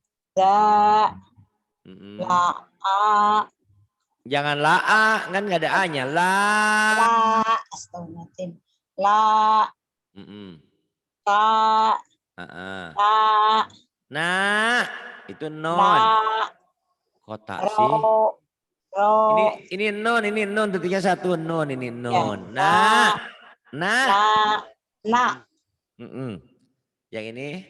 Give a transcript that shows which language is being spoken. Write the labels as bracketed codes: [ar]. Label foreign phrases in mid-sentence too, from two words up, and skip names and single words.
[id] Da, Mm-mm. la, a, Jangan la a, kan nggak ada a-nya. La. [ar] أستغفر الله العظيم. La, Mm-mm. ta, Ah-ah. ta, [id] Nah, itu non. la, Kok tak sih? ro, ro, Ini non, detiknya satu non, ini ya, non. Nah, la, nah. la, na, Mm-mm. Yang ini